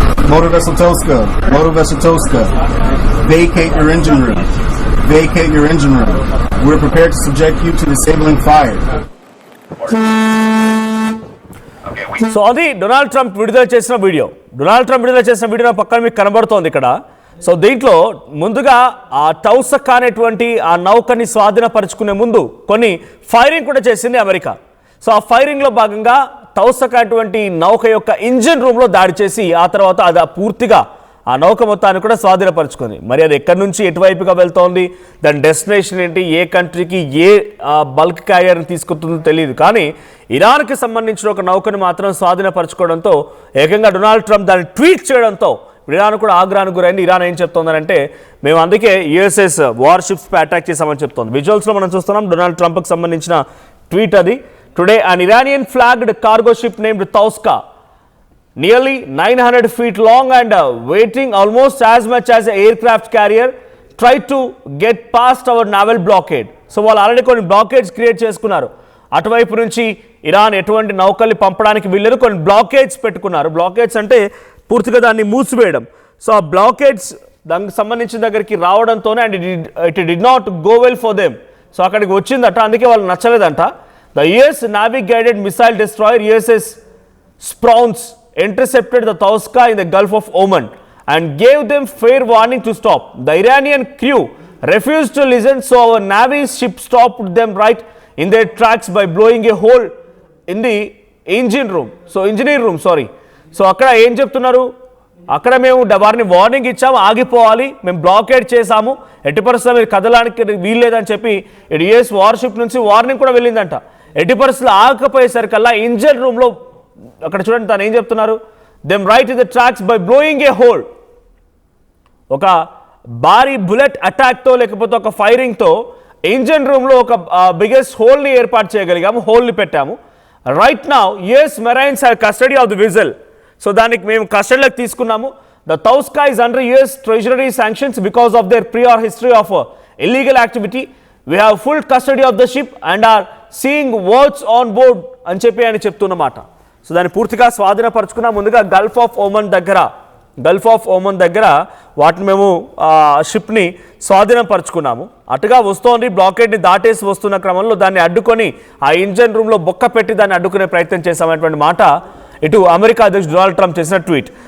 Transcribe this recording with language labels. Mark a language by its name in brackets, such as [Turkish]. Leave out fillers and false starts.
[English] Motor Vessel Toska, vacate your engine room. Vacate your engine room. We're prepared to subject you to disabling fire. [Telugu] So అది Donald Trump విడుదల చేసిన video. Donald Trump విడుదల చేసిన video పక్కన మీకు కనబడుతోంది ఇక్కడ. సో దీంట్లో ముందుగా ఆ తౌసకా అనేటువంటి ఆ నౌకని స్వాధీనపరుచుకునే ముందు కొన్ని ఫైరింగ్ కూడా చేసింది అమెరికా. సో ఆ ఫైరింగ్లో భాగంగా తౌసకా అటువంటి నౌక యొక్క ఇంజిన్ రూమ్లో దాడి చేసి ఆ తర్వాత అది పూర్తిగా ఆ నౌక మొత్తాన్ని కూడా స్వాధీనపరుచుకుంది. మరి అది ఎక్కడి నుంచి ఎటువైపుగా వెళ్తోంది, దాని డెస్టినేషన్ ఏంటి, ఏ కంట్రీకి ఏ బల్క్ క్యారియర్ని తీసుకుంటుందో తెలియదు. కానీ ఇరాన్కి సంబంధించిన ఒక నౌకని మాత్రం స్వాధీనపరచుకోవడంతో ఏకంగా డొనాల్డ్ ట్రంప్ దాన్ని ట్వీట్ చేయడంతో ఇరాన్ కూడా ఆగ్రహానికి గురైంది. ఇరాన్ ఏం చెప్తోందంటే మేము అందుకే యుఎస్ఎస్ వార్షిప్స్పై అటాక్ చేశామని చెప్తోంది. విజువల్స్లో మనం చూస్తున్నాం డొనాల్డ్ ట్రంప్కి సంబంధించిన ట్వీట్ అది. [English] Today, an Iranian-flagged cargo ship named Tauska, nearly 900 feet long and weighing almost as much as an aircraft carrier, tried to get past our naval blockade. [Telugu] So, వాళ్ళు already కొన్ని బ్లాకేడ్స్ create చేసుకున్నారు. అటువైపు నుంచి Iran ఎటువంటి నౌకల్ని పంపడానికి వీళ్ళరు కొన్ని బ్లాకేడ్స్ పెట్టుకున్నారు. బ్లాకేడ్స్ అంటే పూర్తిగా దాన్ని మూసివేయడం. సో ఆ బ్లాకేడ్స్ దానికి సంబంధించిన దగ్గరికి రావడంతోనే [English] And it did not go well for them. [Telugu] So అక్కడికి వచ్చిందట, అందుకే వాళ్ళు నచ్చలేదంట. [English] The US Navy guided missile destroyer USS Sprouts intercepted the Tauska in the Gulf of Oman and gave them fair warning to stop. The Iranian crew refused to listen, so our Navy's ship stopped them right in their tracks by blowing a hole in the engineer room. [Telugu] So అక్కడ ఏం చెప్తున్నారు, అక్కడ మేము వారిని warning ఇచ్చాము, ఆగిపోవాలి, మేము blockade చేశాము, ఎట్టి పరిస్థితుల్లో మీరు కదలానికి వీల్లేదని చెప్పి యుఎస్ వార్షిప్ నుంచి వార్నింగ్ కూడా వెళ్ళిందంట. ఎట్టి పరిస్థితులు ఆగకపోయేసరికల్లా ఇంజిన్ రూమ్లో అక్కడ చూడండి తను ఏం చెప్తున్నారు, [English] Them right in the tracks by blowing a hole. [Telugu] ఒక భారీ బుల్లెట్ అటాక్తో లేకపోతే ఒక ఫైరింగ్తో ఇంజిన్ రూమ్లో ఒక బిగ్గెస్ట్ హోల్ని ఏర్పాటు చేయగలిగాము, హోల్ని పెట్టాము. [English] Right now US marines have custody of the vessel. [Telugu] So దానికి మేము కస్టడీలోకి తీసుకున్నాము. [English] The Tauska is under US Treasury sanctions because of their prior history of illegal activity. We have full custody of the ship and are seeing what's on board [Telugu] అని చెప్పి ఆయన చెప్తున్నమాట. So దాన్ని పూర్తిగా స్వాధీనపరుచుకున్నాం. ముందుగా గల్ఫ్ ఆఫ్ ఓమన్ దగ్గర వాటిని మేము షిప్ని స్వాధీనపరుచుకున్నాము. అటుగా వస్తోంది, బ్లాకేడ్ని దాటేసి వస్తున్న క్రమంలో దాన్ని అడ్డుకొని ఆ ఇంజన్ రూమ్లో బొక్క పెట్టి దాన్ని అడ్డుకునే ప్రయత్నం చేశామనేటువంటి మాట ఇటు అమెరికా అధ్యక్షుడు డొనాల్డ్ ట్రంప్ చేసిన ట్వీట్.